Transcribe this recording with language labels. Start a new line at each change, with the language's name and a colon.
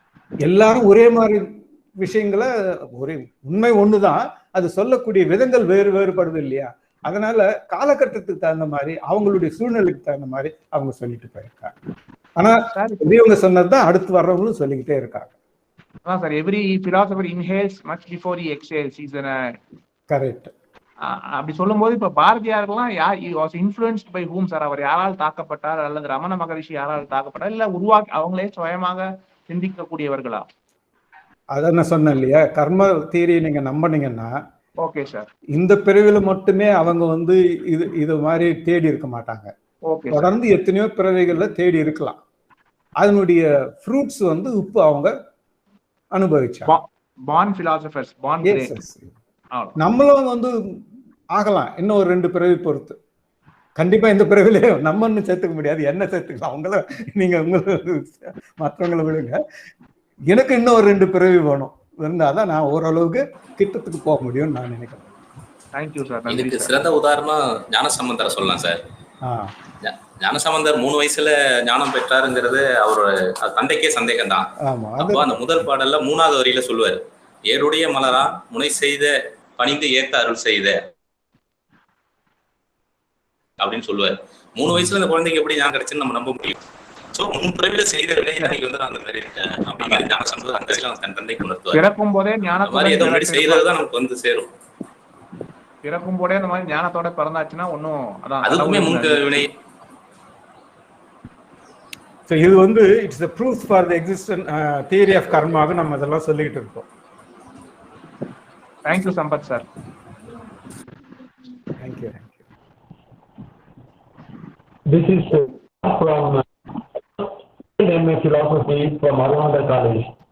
Tamil: எல்லாரும் ஒரே மாதிரி விஷயங்களை, ஒரே உண்மை ஒண்ணுதான், அது சொல்லக்கூடிய விதங்கள் வேறுபடுது இல்லையா? அதனால காலகட்டத்துக்கு தகுந்த மாதிரி, அவங்களுடைய சூழ்நிலைக்கு தகுந்த மாதிரி அவங்க சொல்லிட்டு போயிருக்காங்க. ஆனா பெரியவங்க சொன்னதுதான் அடுத்து வர்றவங்களும் சொல்லிக்கிட்டே இருக்காங்க.
English: Sir, every philosopher inhales much before he exhales. Correct.
Tamil: அப்படி சொல்லும்போது இப்ப பாரதியார்லாம்
English: Was influenced by whom sir?
Tamil: அவர் யாரால் தாக்கப்பட்டார், அல்லது ரமண மகரிஷி யாரால் தாக்கப்பட்டார், இல்ல அவங்களே சுயமாக சிந்திக்கக்கூடியவர்களா? அதான் நான் சொன்னேன் இல்லையா, கர்ம தியரி நீங்க நம்பினீங்கன்னா ஓகே சார், இந்த பிறவில மட்டுமே அவங்க இது மாதிரி தேடி இருக்க மாட்டாங்க. தொடர்ந்து எத்தனையோ பிறவிகள்ல தேடி இருக்கலாம். அதனுடைய ஃப்ரூட்ஸ் இப்போ அவங்க அனுபவிச்சாங்க.
English: Born philosophers, born great.
Tamil: நம்மளும் ஆகலாம் இன்னும் ஒரு 2 பிறவி பொறுத்து. கண்டிப்பா இந்த பிறவிலே நம்மன்னு சேர்த்துக்க முடியாது, என்ன சேர்த்துக்கலாம். அவங்கள நீங்க மற்றவங்களை விடுங்க. எனக்கு இன்னும் ஒரு 2 பிறவி வேணும், இருந்தாதான் நான் ஓரளவுக்கு கிட்டத்துக்கு போக முடியும்னு நான் நினைக்கிறேன்.
English: Thank you sir.
Tamil: இதுக்கு சிறந்த உதாரணம் ஞானசம்பந்தரை சொல்லலாம் சார். ஞானசம்பந்தர் 3 வயசுல ஞானம் பெற்றாருங்கிறது அவரோட தந்தைக்கே சந்தேகம் தான். அப்போ அந்த முதல் பாடல்ல 3வது வரியில சொல்லுவார், ஏருடைய மலரா முனை செய்த பணிந்து ஏத்த அருள் செய்த அப்படின்னு சொல்லுவார். 3 வயசுல அந்த குழந்தைக்கு எப்படி ஞானம் கிடைச்சுன்னு நம்ம நம்ப முடியும்? சோ 3 பிறவில செய்த விலையை நான் அந்த மாதிரி இருக்கேன் அப்படிங்கிற ஞானசம்பந்தர் அந்த வயசுல தன் தந்தைக்கு உணர்த்துவார். பிறக்கும் போதே ஞானத்தோட செய்ததுதான் நமக்கு சேரும். பிறக்கும் போதே அந்த மாதிரி ஞானத்தோட பிறந்தாச்சுன்னா ஒன்னும் அதுக்குமே முன்க வினை.
English: So
Tamil: இது
English: it's a proof for the existence theory of karma
Tamil: நம்ம இதெல்லாம் சொல்லிட்டு இருக்கோம்.
English: Thank you Sampath sir. Thank you. This is from MA philosophy from Arvanda College.